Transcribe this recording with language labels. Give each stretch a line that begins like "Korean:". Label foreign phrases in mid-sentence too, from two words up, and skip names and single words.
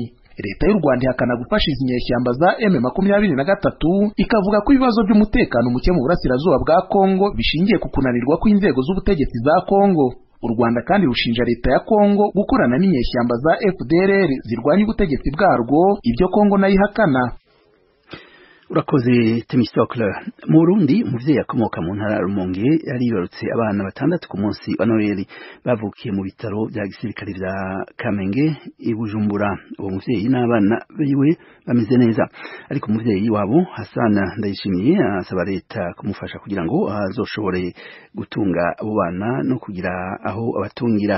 Kinyarwanda: Leta y'u Rwanda ihakana gufasha izi nyeshyamba za M23 ikavuga ko ibibazo by'umutekano muke mu burasirazuba bwa Kongo bishingiye ku kunanirwa kw'inzego z'ubutegetsi za Kongo. U Rwanda kandi rushinja leta ya Kongo gukorana n'inyeshyamba za FDLR zirwanya ubutegetsi bwarwo, ibyo Kongo nayo ihakana. urakoze Temistocle.
Rundi: Mu Burundi umuvyeyi akomoka mu ntara Rumonge yaribarutse abana 6 ku munsi wa Noel bavukiye mu bitaro bya gisirikare vya Kamenge i Bujumbura. Uwo muvyeyi n'abana biwe bameze neza, ariko umuvyeyi wabo Hassan Ndayishimiye asaba leta kumufasha kugira ngo azoshobore gutunga abo bana no kugira aho abatungira.